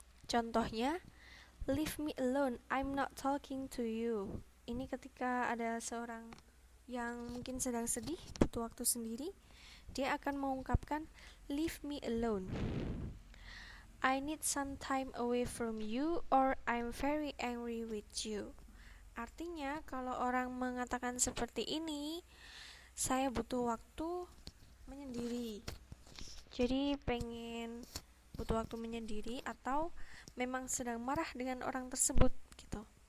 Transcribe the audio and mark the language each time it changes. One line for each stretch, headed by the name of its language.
English: Contohnya, leave me alone, I'm not talking to you.
Indonesian: Ini ketika ada seorang yang mungkin sedang sedih, butuh waktu sendiri, dia akan mengungkapkan
English: leave me alone. I need some time away from you or I'm very angry with you.
Indonesian: Artinya kalau orang mengatakan seperti ini, saya butuh waktu menyendiri. Jadi pengen butuh waktu menyendiri atau memang sedang marah dengan orang tersebut gitu.